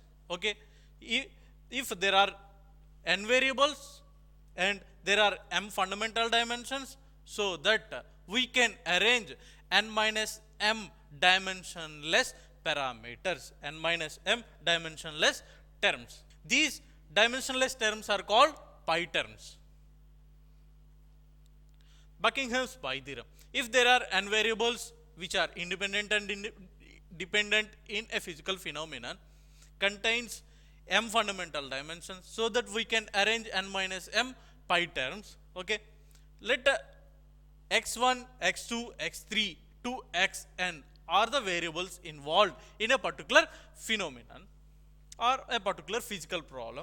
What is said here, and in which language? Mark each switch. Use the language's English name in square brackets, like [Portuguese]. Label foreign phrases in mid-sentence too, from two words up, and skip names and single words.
[English] Okay, if there are n variables and there are m fundamental dimensions, so that we can arrange n minus m dimensionless parameters, n minus m dimensionless terms. These dimensionless terms are called pi terms. Buckingham's pi theorem. If there are n variables which are independent and dependent in a physical phenomenon, contains m fundamental dimensions, so that we can arrange n minus m pi terms. Okay, let x1, x2, x3 to xn are the variables involved in a particular phenomenon or a particular physical problem.